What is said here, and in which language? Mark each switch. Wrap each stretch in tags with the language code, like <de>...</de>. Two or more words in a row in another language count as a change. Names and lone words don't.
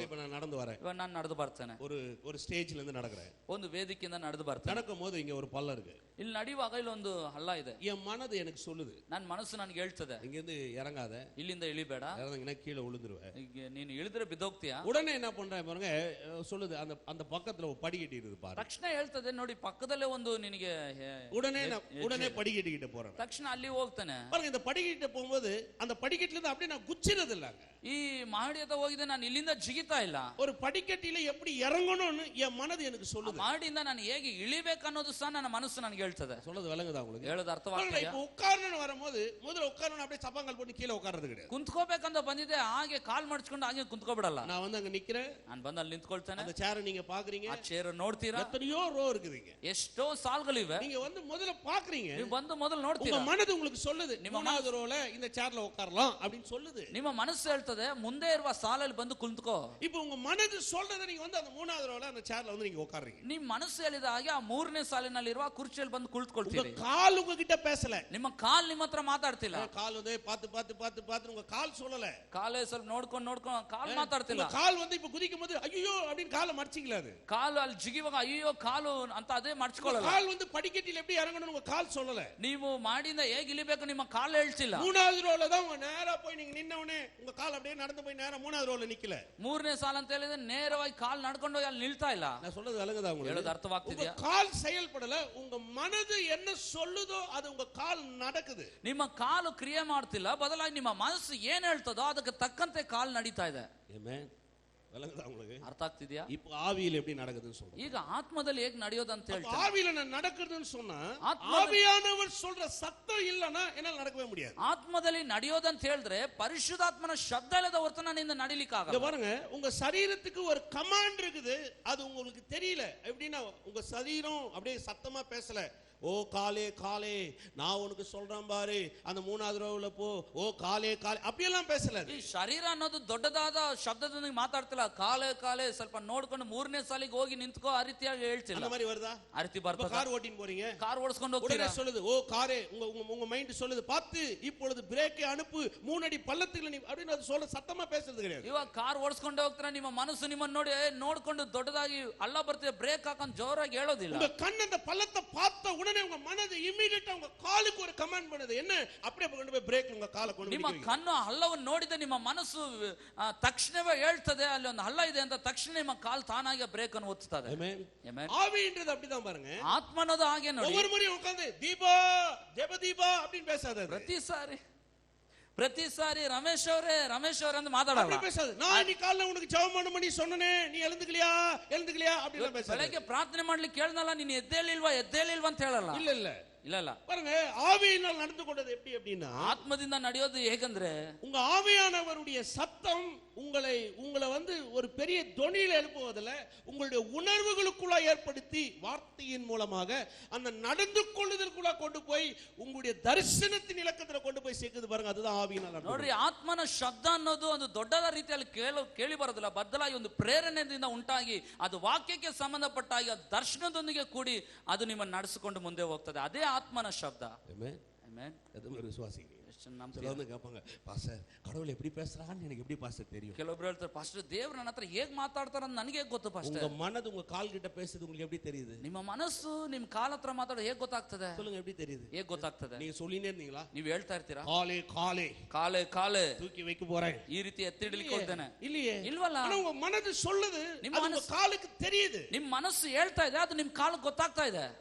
<ta>இப்ப நான் நடந்து வரேன்,</ta> <kn>ಇವಾಗ ನಾನು ನಡೆದು ಬರ್ತೇನೆ,</kn> <ta>ஒரு ஸ்டேஜ்ல இருந்து நடக்கிறேன்,</ta> <kn>ಒಂದು ವೇದಿಕೆಯಿಂದ ನಡೆದು ಬರ್ತೇನೆ.</kn> <ta>நடக்கும் போது இங்க ஒரு பள்ளம் இருக்கு,</ta> <kn>ಇಲ್ಲಿ ನಡೆಯುವಾಗ ಇಲ್ಲೊಂದು ಹಳ್ಳ ಇದೆ.</kn> <ta>என் மனது எனக்கு சொல்லுது,</ta> <kn>ನನ್ನ ಮನಸ್ಸು ನನಗೆ ಹೇಳ್ತದೆ,</kn> <ta>இங்க இருந்து இறங்காத,</ta> <kn>ಇಲ್ಲಿಂದ ಇಳಿಬೇಡ,</kn> <ta>இறங்கினா கீழே விழுந்துருவேன்.</ta> <kn>ಈಗ ನೀನು ಇಳಿದ್ರೆ ಬಿದ್ದೋಗ್ತೀಯಾ.</kn> <ta>உடனே என்ன பண்றேன் பாருங்க, சொல்லுது அந்த பக்கத்துல ஒரு படிக்கட்டி இருக்குது பாரு.</ta> <kn>ತಕ್ಷಣ ಹೇಳ್ತದೆ, ನೋಡಿ ಪಕ್ಕದಲ್ಲೇ ಒಂದು ನಿನಗೆ.</kn> <ta>உடனே படிக்கட்டு கிட்ட போறேன்,</ta> <kn>ತಕ್ಷಣ ಅಲ್ಲಿ ಹೋಗ್ತಾನೆ.</kn> <ta>பாருங்க, இந்த படிக்கட்டு போகும்போது அந்த படிக்கட்டுல இருந்து அப்படியே நான் குச்சிறது இல்லங்க.</ta> <kn>ಈ ಮಾಡಿ ಹತ್ರ ಹೋಗಿದೆ, ನಾನು ಇಲ್ಲಿಂದ ಜಿಗಿತಾ ಇಲ್ಲ.</kn> <ta>ஒரு படிக்கட்டில எப்படி இறங்கணும்னு என் மனது எனக்கு சொல்லுது.</ta> <kn>ಮಾಡಿಂದ ನಾನು ಹೇಗೆ ಇಳಿಬೇಕು ಅನ್ನೋದು ಸಹ ನನ್ನ ಮನಸ್ಸು ನನಗೆ ಹೇಳ್ತದೆ.</kn> <ta>சொல்றது விளங்குதா உங்களுக்கு?</ta> <kn>ಹೇಳೋದು ಅರ್ಥವಾಗ್ತದೆ.</kn> <ta>இப்போ உட்காரணும் வரும்போது முதல்ல உட்காரணும், அப்படியே சப்பாங்கல் போட்டு கீழே உட்கார்றது கிடையாது.</ta> <kn>ಕುಂತ್ಕೋಬೇಕಂತ ಬಂದಿದೆ, ಹಾಗೆ ಕಾಲ್ ಮಡ್ಚ್ಕೊಂಡು ಹಾಗೆ ಕುಂತ್ಕೋಬಿಡಲ್ಲ.</kn> <ta>நான் வந்து அங்க நிக்கிறேன்,</ta> <kn>ನಾನು ಬಂದು ಅಲ್ಲಿ ನಿಂತ್ಕೊಳ್ತೇನೆ.</kn> <ta>அந்த சேரை நீங்க பாக்குறீங்க,</ta> <kn>ಆ ಚೇರ್ ನೋಡ್ತೀರಾ,</kn> <ta>எத்தனையோ ரோ இருக்குதுங்க,</ta> <kn>ಎಷ್ಟೋ ಸಾಲ್ಗಳಿವೆ.</kn> <ta>நீங்க வந்து முதல்ல பாக்குறீங்க,</ta> <kn>ನೀವು ಬಂದು ಮೊದಲು ನೋಡ್ತೀರಾ.</kn> <ta>உங்க மனது உங்களுக்கு சொல்லுது, மூணாவது ரோல இந்த சேர்ல உட்காரலாம் அப்படின்னு சொல்லுது.</ta> <kn>ನಿಮ್ಮ ಮನಸ್ಸು ಹೇಳ್ತದೆ, ಮುಂದೆ ಇರುವ ಸಾಲಲ್ಲಿ ಬಂದು ಕುಂತ್ಕೋ.</kn> <ta>இப்போ உங்க மனது சொல்றத நீங்க வந்து அந்த மூணாவது ரோல அந்த சேர்ல வந்து நீங்க உட்கார்றீங்க.</ta> <kn>ನಿಮ್ಮ ಮನಸ್ಸು ಹೇಳಿದ ಹಾಗೆ ಆ ಮೂರನೇ ಸಾಲಿನಲ್ಲಿ ಇರುವ ಕುರ್ಚಿಯಲ್ಲಿ ಬಂದು ಕುಳಿತುಕೊಳ್ತೀರಿ.</kn> <ta>உங்க கால் உங்ககிட்ட பேசல,</ta> <kn>ನಿಮ್ಮ ಕಾಲ್ ನಿಮ್ಮ ಹತ್ರ ಮಾತಾಡ್ತಿಲ್ಲ.</kn> <ta>கால் வந்து பார்த்து பார்த்து பார்த்து பார்த்து உங்க கால் சொல்லல,</ta> <kn>ಕಾಲೇ ಸ್ವಲ್ಪ ನೋಡ್ಕೊಂಡು ಕಾಲ್ ಮಾತಾಡ್ತಿಲ್ಲ.</kn> <ta>கால் வந்து இப்ப குதிக்கும் போது ஐயோ அப்படின்னு காலை மடிச்சிக்கல, அது</ta> <kn>ಕಾಲು ಅಲ್ಲಿ ಜಿಗಿವಾಗ ಅಯ್ಯೋ ಕಾಲು ಅಂತ ಅದೇ ಮಡ್ಚ್ಕೊಳ್ಳಲ್ಲ.</kn> <ta>கால் வந்து படிக்கட்டில எப்படி இறங்கணும் உங்க கால் சொல்லல.</ta> <kn>ನೀವು ಮಾಡಿಂದ ಹೇಗೆ ಇಳಿಬೇಕು ನಿಮ್ಮ ಕಾಲು ಹೇಳ್ತಿಲ್ಲ.</kn> <ta>மூணாவது ரோல தான் உங்க நேரா போய் நீங்க நின்னவனே உங்க கால் அப்படியே நடந்து போய் நேரா மூணாவது ரோல நிக்கல.</ta> <kn>ಮೂರನೇ ಸಾಲ ಅಂತ ಹೇಳಿದ್ರೆ ನೇರವಾಗಿ ಕಾಲ್ ನಡ್ಕೊಂಡು ಹೋಗಿ ಅಲ್ಲಿ ನಿಲ್ತಾ ಇಲ್ಲ.</kn> <ta>நான் சொல்றது விளங்குதா உங்களுக்கு?</ta> <kn>ಹೇಳೋದು ಅರ್ಥವಾಗ್ತಿದ್ಯಾ?</kn> <ta>உங்க கால் செயல்படல, உங்க மனது என்ன சொல்லுதோ அது உங்க கால் நடக்குது.</ta> <kn>ನಿಮ್ಮ ಕಾಲು ಕ್ರಿಯೆ ಮಾಡ್ತಿಲ್ಲ, ಬದಲಾಗಿ ನಿಮ್ಮ ಮನಸ್ಸು ಏನ್ ಹೇಳ್ತದೋ ಅದಕ್ಕೆ ತಕ್ಕಂತೆ ಕಾಲ್ ನಡೀತಾ ಇದೆ. ಆಮೆನ್.</kn> <ta>விளங்குதா உங்களுக்கு?</ta> <kn>ಅರ್ಥ ಆಗ್ತಿದ್ಯಾ?</kn> <ta>இப்போ ஆவியில எப்படி நடக்குதுன்னு சொல்றேன்.</ta> <kn>ಈಗ ಆತ್ಮದಲ್ಲಿ ಹೇಗೆ ನಡೆಯೋದು ಅಂತ ಹೇಳ್ತಾರೆ.</kn> <ta>ஆவியில நான் நடக்குதுன்னு சொன்னா ஆவியானவர் சொல்ற சத்தம் இல்லனா என்னால நடக்கவே முடியாது.</ta> <kn>ಆತ್ಮದಲ್ಲಿ ನಡೆಯೋದು ಅಂತ ಹೇಳಿದ್ರೆ ಪರಿಶುದ್ಧಾತ್ಮನ ಶಬ್ದ ಇಲ್ಲದ ಹೊರತು ನನ್ನಿಂದ ನಡಿಲಿಕ್ಕೆ ಆಗಲ್ಲ.</kn> <ta>இங்க பாருங்க, உங்க சரீரத்துக்கு ஒரு கமாண்ட் இருக்குது, அது உங்களுக்கு தெரியல. எப்படின்னா உங்க சரீரம் அப்படியே சத்தமா பேசல, ஓ காலே காலே நான் உனக்கு சொல்றேன் பாரு அந்த மூணாவது ரோவுல போ, ஓ காலே காலே அப்படியெல்லாம் பேசல.</ta> <kn>ಈ ಶರೀರ ಅನ್ನೋದು ದೊಡ್ಡದಾದ ಶಬ್ದದೊಂದಿಗೆ ಮಾತಾಡ್ತಿಲ್ಲ. ಕಾಲೇ ಕಾಲೇ ಸ್ವಲ್ಪ ನೋಡ್ಕೊಂಡು ಮೂರನೇ ಸಾಲಿಗೆ ಹೋಗಿ ನಿಂತ್ಕೋ ಆ ರೀತಿಯಾಗಿ ಹೇಳ್ತಿಲ್ಲ.</kn> <ta>அந்த மாதிரி வருதா?</ta> <kn>ಆ ರೀತಿ ಬರ್ತದೆ.</kn> <ta>கார் ஓட்டின்னு போறீங்க,</ta> <kn>ಕಾರ್ ಓಡಿಸ್ಕೊಂಡು ಹೋಗ್ತೀರಾ,</kn> <ta>உடனே சொல்லுது ஓ காரே, உங்க மைண்ட் சொல்லுது பார்த்து இப்பொழுது பிரேக்கை அனுப்பு 3 அடி பள்ளத்துக்குள்ள நீ அப்படின்னு அது சொல்ல சத்தமா பேசுறது கிடையாது.</ta> <kn>ಇವಾಗ ಕಾರ್ ಓಡಿಸ್ಕೊಂಡು ಹೋಗ್ತೀರಾ, ನಿಮ್ಮ ಮನಸ್ಸು ನಿಮ್ಮನ್ನ ನೋಡಿ ನೋಡ್ಕೊಂಡು ದೊಡ್ಡದಾಗಿ ಹಳ್ಳ ಬರ್ತಿದೆ ಬ್ರೇಕ್ ಹಾಕೊಂಡು ಜೋರಾಗಿ ಹೇಳೋದಿಲ್ಲ.</kn> <ta>உங்க கண் அந்த பள்ளத்தை பார்த்த உடனே உங்க மனது இமிடியேட்டா உங்க காலுக்கு ஒரு கமாண்ட் பண்ணுது, என்ன அப்படியே கொண்டு போய் பிரேக் உங்க காலை கொண்டு</ta> <kn>ನಿಮ್ಮ ಕಣ್ಣು ಹಳ್ಳವನ್ನು ನೋಡಿದ ನಿಮ್ಮ ಮನಸ್ಸು ತಕ್ಷಣವೇ ಹೇಳ್ತದೆ ಅಲ್ಲಿ ಒಂದು ಹಳ್ಳ ಇದೆ ಅಂತ. ತಕ್ಷಣ ನಿಮ್ಮ ಕಾಲು ತಾನಾಗಿ ಬ್ರೇಕ್ ಅನ್ನು ಒತ್ತುತ್ತದೆ.</kn> <ta>ஆவின்றது அப்படிதான் பாருங்க.</ta> <kn>ಆತ್ಮ ಅನ್ನೋದು ಹಾಗೆ ನೋಡಿ.</kn> <ta>ஒவ்வொரு முறையும் உட்கார்ந்து தீபா ஜெப தீபா அப்படின்னு பேசாத.</ta> <kn>ಪ್ರತಿ ಸಾರಿ ರಮೇಶ್ ಅವರೇ ಅಂತ ಮಾತಾಡಲ್ಲ.</kn> <ta>நான் நீ காலைல உனக்கு ஜெபம் பண்ணி சொன்னனே, நீ எழுந்துக்கலையா அப்படி பேசாத.</ta> <kn>ಬೆಳಗ್ಗೆ ಪ್ರಾರ್ಥನೆ ಮಾಡ್ಲಿಕ್ಕೆ ಕೇಳ್ದಲ್ಲ, ನೀನು ಎದ್ದೇಳಿಲ್ವಾ ಅಂತ ಹೇಳಲ್ಲ. ಇಲ್ಲ</kn> <ta>பாருங்க, ஆவியினால் நடந்து கொண்டது எப்படி அப்படின்னா</ta> <kn>ಆತ್ಮದಿಂದ ನಡೆಯೋದು ಹೇಗಂದ್ರೆ</kn> <ta>உங்க ஆவியானவருடைய சத்தம் உங்களை வந்து ஒரு பெரிய தொனியில் எழுப்புவதில்ல, உங்களுடைய உணர்வுகளுக்குள்ள ஏற்படுத்தி வார்த்தையின் மூலமாக அந்த நடந்து கொள்ளுதலுக்குள்ள கொண்டு போய் உங்களுடைய தரிசனத்தின் இலக்கத்துல கொண்டு போய் சேர்க்குது பாருங்க. அதுதான் ஆவியினால்.</ta> <kn>ನೋಡ್ರಿ, ಆತ್ಮನ ಶಬ್ದ ಅನ್ನೋದು ಒಂದು ದೊಡ್ಡದ ರೀತಿಯಲ್ಲಿ ಕೇಳಿ ಬರೋದಿಲ್ಲ, ಬದಲಾಗಿ ಒಂದು ಪ್ರೇರಣೆಯಿಂದ ಉಂಟಾಗಿ ಅದು ವಾಕ್ಯಕ್ಕೆ ಸಂಬಂಧಪಟ್ಟಾಗಿ ದರ್ಶನದೊಂದಿಗೆ ಕೂಡಿ ಅದು ನಿಮ್ಮನ್ನು ನಡೆಸಿಕೊಂಡು ಮುಂದೆ ಹೋಗ್ತದೆ. ಅದೇ ಆತ್ಮನ ಶಬ್ದ. ಆಮೆನ್.</kn> <ta>விசுவாசிங்க. சிலவங்க கேட்பாங்க, பாஸ்டர் கடவுள் எப்படி பேசுறான்னு எனக்கு எப்படி பாஸ்டர் தெரியும்?</ta> <kn>ಕೆಲವೊಬ್ರು ಹೇಳ್ತಾರೆ, ಪಾಸ್ಟರ್ ದೇವರು ನನ್ನ ಹತ್ರ ಹೇಗೆ ಮಾತಾಡ್ತಾರ ಅಂತ ನನಗೆ ಗೊತ್ತು ಪಾಸ್ಟರ್.</kn> <ta>உங்க மனது உங்க கால் கிட்ட பேசுது உங்களுக்கு எப்படி தெரியுது?</ta> <kn>ನಿಮ್ಮ ಮನಸ್ಸು ನಿಮ್ಮ ಕಾಲ ಹತ್ರ ಮಾತಾಡೋದು ಹೇಗೆ ಗೊತ್ತಾಗ್ತದೆ?</kn> <ta>சொல்லுங்க, எப்படி தெரியுது?</ta> <kn>ಹೇಗೆ ಗೊತ್ತಾಗ್ತದೆ?</kn> <ta>நீங்க சொல்லினே இருந்தீங்களா?</ta> <kn>ನೀವು ಹೇಳ್ತಾ ಇರ್ತೀರಾ,</kn> <ta>காலே காலே</ta> <kn>ಕಾಲೇ ಕಾಲೇ</kn> <ta>தூக்கி வைக்க போறேன்,</ta> <kn>ಈ ರೀತಿ ಎತ್ತಿಡಲಿಕ್ಕೆ ಹೋಗ್ತೇನೆ.</kn> <ta>இல்லையே,</ta> <kn>ಇಲ್ವಲ್ಲ.</kn> <ta>ஆனா உங்க மனது சொல்லுது,</ta> <kn>ನಿಮ್ಮ</kn> <ta>உங்க காலுக்கு தெரியுது.</ta> <kn>ನಿಮ್ಮ ಮನಸ್ಸು ಹೇಳ್ತಾ ಇದೆ, ಅದು ನಿಮ್ಮ ಕಾಲಕ್ಕೆ ಗೊತ್ತಾಗ್ತಾ ಇದೆ.</kn>